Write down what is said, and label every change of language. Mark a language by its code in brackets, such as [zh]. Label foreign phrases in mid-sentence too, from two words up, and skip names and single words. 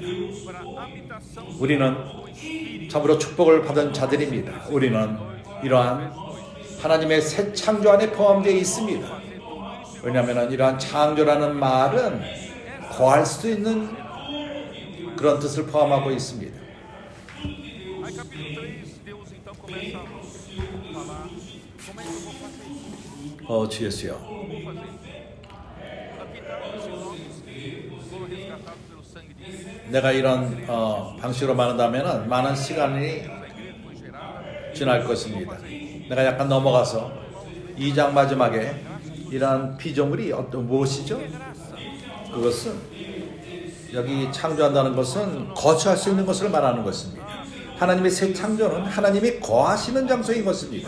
[ko] 우리는 참으로 축복을 받은 자들입니다. 우리는 이러한 하나님의 새 창조 안에 포함되어 있습니다. 왜냐하면 이러한 창조라는 말은 거할 수 있는 그런 뜻을 포함하고 있습니다. [pt] Aí capítulo 3, Deus então começa a falar como é que eu vou fazer isso. [ko] 주 예수여. [pt] Como eu vou fazer isso? Aqui está esses homens foram resgatados pelo sangue de Cristo. [ko] 내가 이런 방식으로 말한다면 많은 시간이 [pt] A igreja foi gerada. [ko] 지날 것입니다. 내가 약간 넘어가서 2장 마지막에 이러한 피조물이 무엇이죠? 그것은 여기 창조한다는 것은 거처할 수 있는 것을 말하는 것입니다. 하나님의 새 창조는 하나님이 거하시는 장소인 것입니다.